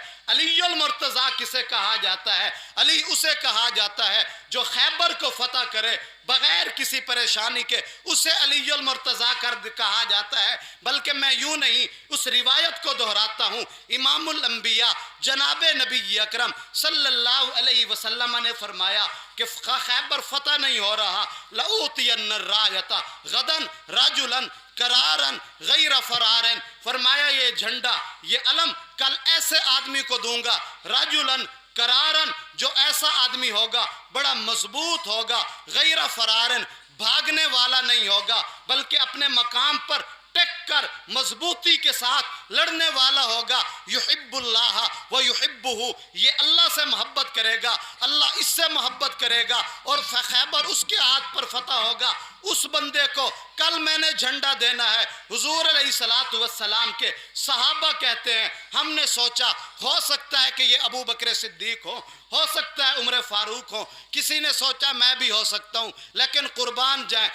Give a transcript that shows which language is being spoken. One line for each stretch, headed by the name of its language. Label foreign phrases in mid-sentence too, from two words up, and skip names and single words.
Urdu: علی المرتضیٰ کسے کہا جاتا ہے؟ علی اسے کہا جاتا ہے جو خیبر کو فتح کرے بغیر کسی پریشانی کے، اسے علی المرتضیٰ کہا جاتا ہے. بلکہ میں یوں نہیں، اس روایت کو دہراتا ہوں.
Arabic: إمام الأنبياء
Urdu: جناب نبی اکرم
Arabic: صلى الله عليه وسلم
Urdu: نے فرمایا کہ خیبر فتح نہیں ہو رہا,
Arabic: لأعطين الراية غدا رجلا, كرارا غير فرارا,
Urdu: فرمایا یہ جھنڈا، یہ علم کل ایسے آدمی کو دوں گا,
Arabic: رجلا كرارا,
Urdu: جو ایسا آدمی ہوگا بڑا مضبوط ہوگا,
Arabic: غير فرارا,
Urdu: بھاگنے والا نہیں ہوگا بلکہ اپنے مقام پر ٹیک کر مضبوطی کے ساتھ لڑنے والا ہوگا.
Arabic: يحب الله ويحبه,
Urdu: یہ اللہ سے محبت کرے گا، اللہ اس سے محبت کرے گا اور خیبر اس کے ہاتھ پر فتح ہوگا. اس بندے کو کل میں نے جھنڈا دینا ہے۔ حضور
Arabic: عليه الصلاة والسلام
Urdu: کے صحابہ کہتے ہیں ہم نے سوچا ہو سکتا ہے کہ یہ ابوبکر صدیق ہو سکتا ہے عمر فاروق ہو، کسی نے سوچا میں بھی ہو سکتا ہوں، لیکن قربان جائے.